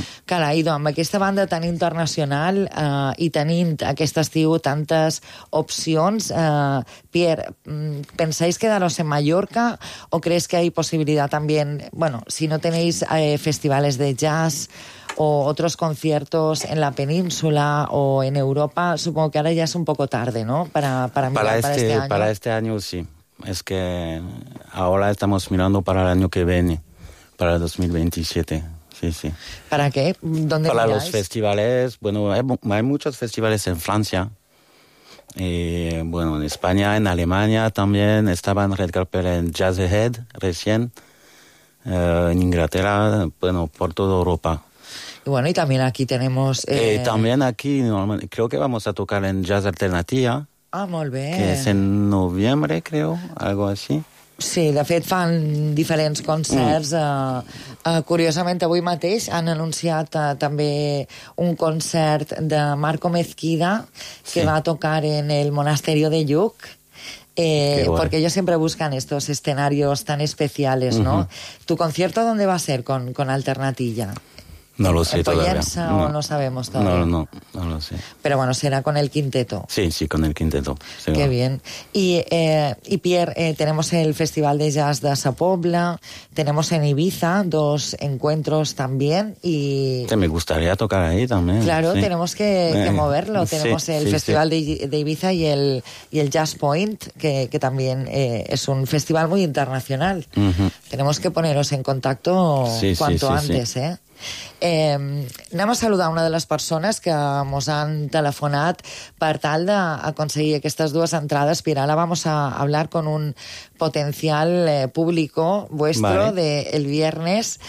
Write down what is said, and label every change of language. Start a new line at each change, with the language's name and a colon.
Catalan: Carai, doncs, amb aquesta banda tan internacional i tenint aquest estiu tantes opcions, Pierre,
Spanish: pensais quedaros
Catalan: en Mallorca o creus que hi ha possibilitat també, bueno, si no tenéis festivals de jazz o altres conciertos en la península o en Europa,
Spanish: supongo que
Catalan: ara ja és
Spanish: un poco tarde,
Catalan: no?
Spanish: Para Milà, este año. Para este año, sí. Es que ahora estamos mirando para el año que viene, para 2027. Sí, sí. ¿Para qué? ¿Dónde miráis? Los festivales, bueno, hay muchos festivales en Francia, bueno, en España, en Alemania también, estaba en Red Carpet en Jazz Ahead recién, en Inglaterra, bueno, por toda Europa. Y bueno, y también aquí tenemos... También aquí, normal, creo que vamos a tocar en Jazz Alternativa. Ah, muy bien. Que es en noviembre, creo, algo así.
Catalan: Sí, de fet, fan diferents concerts. Curiosament, avui mateix han anunciat també un concert de Marco Mezquida, que va a tocar en el Monasterio de Lluc.
Spanish: Porque ellos siempre buscan estos escenarios tan especiales, ¿no? ¿Tu concierto dónde va a ser con Alternatilla? No lo sé todavía. ¿En Poyensa o no sabemos todavía? No lo sé. Pero bueno, será con el quinteto. Sí, con el quinteto. Sí, qué bien. Y Pierre, tenemos el Festival de Jazz de Sa Pobla, tenemos en Ibiza dos encuentros también y... Te me gustaría tocar ahí también. Claro, sí. Tenemos que moverlo. Tenemos el Festival de Ibiza y el Jazz Point, que también es un festival muy internacional. Tenemos que poneros en contacto cuanto antes.
Catalan: Anem a saludar una de les persones que ens han telefonat per tal d'aconseguir aquestes dues entrades.
Spanish: Mira,
Catalan: ara
Spanish: vamos a hablar con un potencial público vuestro, vale, del viernes.